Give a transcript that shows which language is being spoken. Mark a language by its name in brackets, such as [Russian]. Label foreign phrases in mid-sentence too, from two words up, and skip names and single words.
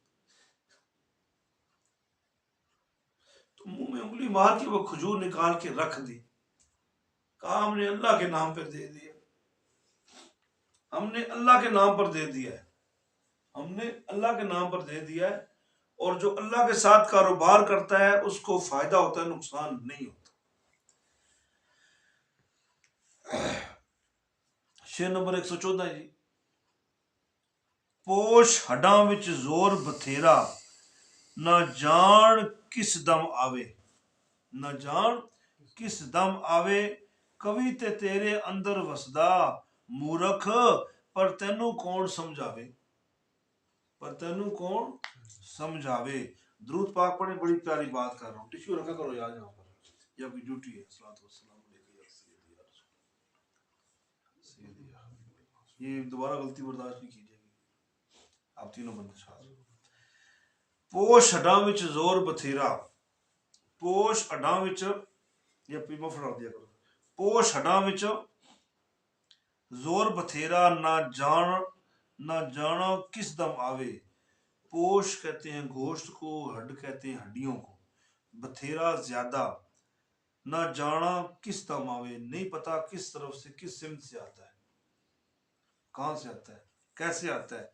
[Urdu] تو منہ میں انگلی مار کے وہ کھجور نکال کے رکھ دی، کہا ہم نے اللہ کے نام پر دے دیا، ہم نے اللہ کے نام پر دے دیا ہے، ہم نے اللہ کے نام پر دے دیا ہے۔ اور جو اللہ کے ساتھ کاروبار کرتا ہے اس کو فائدہ ہوتا ہے، نقصان نہیں ہوتا۔ شعر نمبر 114 ہے جی۔ [Punjabi] پوش ہڈاں وچ زور بتھیرا، نہ جان کس دم آوے، نہ جان کس دم آوے، کبھی تے تیرے اندر وسدا، مورکھ پر تینوں کون سمجھاوے، پر تینوں کون سمجھاوے۔ [Urdu] درود پاک پڑھیں، بڑی پیاری بات کر رہا ہوں، ٹشو رکھا کرو یار یہاں پر، یہ آپ کی ڈیوٹی ہے۔ [Arabic] الصلوۃ والسلام علیکم یا سیدی یا رسول اللہ، سیدی یا حبیب اللہ۔ [Urdu] یہ دوبارہ غلطی برداشت نہیں کی جائے گی، آپ تینوں بندے ساتھ۔ [Punjabi] پوش ہڈاں وچ زور بتھیرا، پوش ہڈاں وچ، [Urdu] یہ پی مفرد ڈال دیا کرو، [Punjabi] پوش ہڈاں وچ زور بتھیرا، نہ جانا کس دم آوے۔ [Urdu] پوش کہتے ہیں گوشت کو، ہڈ کہتے ہیں ہڈیوں کو، بتھیرا زیادہ، [Punjabi] نہ جانا کس دم آوے، [Urdu] نہیں پتا کس طرف سے، کس سمت سے آتا ہے، کہاں سے آتا ہے، کیسے آتا ہے۔